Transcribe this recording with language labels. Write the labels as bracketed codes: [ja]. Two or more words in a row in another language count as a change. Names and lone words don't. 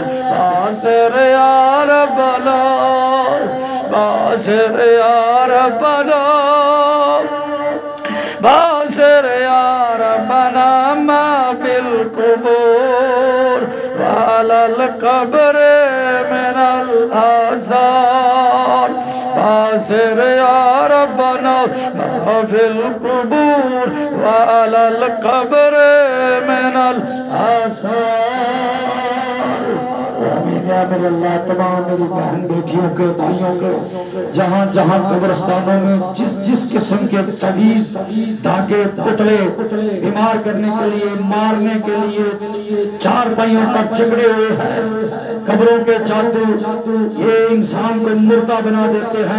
[ar] باصر يا ربنا باصر يا ربنا باصر يا ربنا ما في القبور وعلى القبر من الأزار. باصر يا ربنا ما في القبور وعلى القبر من الأزار. [ur] میرے اللہ تمام میری بہن بیٹیوں کے بھائیوں کے جہاں جہاں قبرستانوں میں جس جس قسم کے تعویذ دھاگے پتلے بیمار کرنے کے لیے، مارنے کے لیے چارپائیوں پر جکڑے ہوئے ہیں، قبروں کے جادو یہ انسان کو مردہ بنا دیتے ہیں.